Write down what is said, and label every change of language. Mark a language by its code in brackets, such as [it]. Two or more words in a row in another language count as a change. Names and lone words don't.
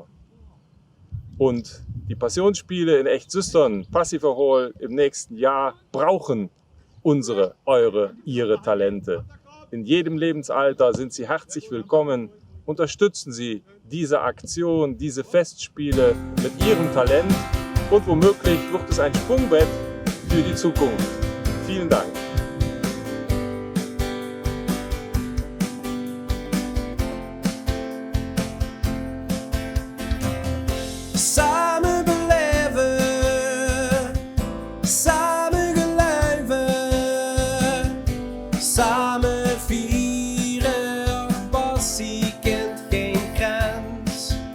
[de] Und die Passionsspiele in Echt-Süstern, Passivverhol im nächsten Jahr brauchen unsere, eure, ihre Talente. In jedem Lebensalter sind sie herzlich willkommen. Unterstützen Sie diese Aktion, diese Festspiele mit Ihrem Talent und womöglich wird es ein Sprungbrett für die Zukunft. Vielen Dank. [nl] Samen beleven, samen geluiven, samen vieren, passie kent geen grens.